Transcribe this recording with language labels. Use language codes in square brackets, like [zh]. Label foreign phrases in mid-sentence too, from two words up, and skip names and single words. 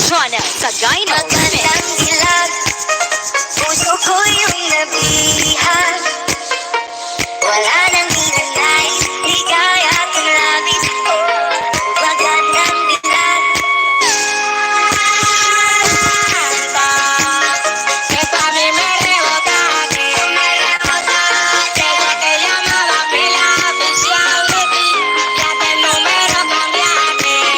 [tl] Jonel sa Dino TV. Magandang dilag, puso ko yung nabihan. Wala nang ninanais, di kaya kong labis. Magandang dilag. [es] Esto a mí me rebotaste. Desde que llamaba pila oficial de ti, ya que el número cambiaste.